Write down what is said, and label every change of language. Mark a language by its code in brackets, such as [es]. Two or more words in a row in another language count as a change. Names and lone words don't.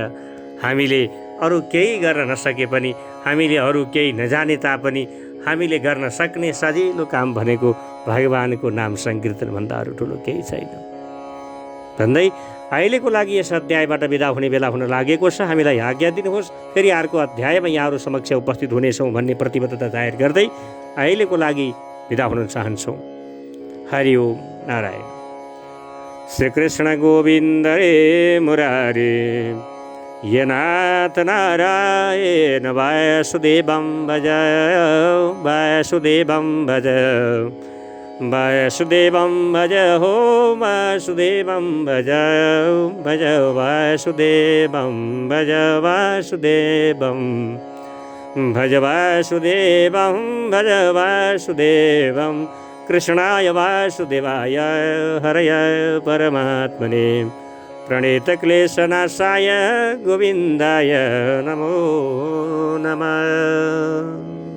[ne] हामीले अरू केही गर्न नसके पनि, हामीले अरू केही नजाने तापनि हामीले गर्न सक्ने सजिलो काम भनेको भगवानको नाम संकीर्तन भन्दा अरू ठुलो केही छैन भन्दै अहिलेको लागि यस अध्यायबाट बिदा हुने बेला हुन लागेको छ। हामीलाई आज्ञा दिनुहोस्, फेरि अर्को अध्यायमा यहाँहरू समक्ष उपस्थित हुनेछौँ भन्ने प्रतिबद्धता जाहेर गर्दै अहिलेको लागि बिदा हुन चाहन्छौँ। [sa] हरि ओम नारायण। श्रीकृष्ण गोविन्द रे मुरारे, ये नाथ नारायण वासुदेवं भज, वासुदेवं भज, वासुदेवं भज हो वासुदेवं भज, भज वासुदेवं भज, वासुदेवं भज, वासुदेवं भज, वासुदेवं कृष्णाय वासुदेवाय हरय परमात्मने प्रणीतक्लेशनाशाय गोविन्दाय नमो नमः।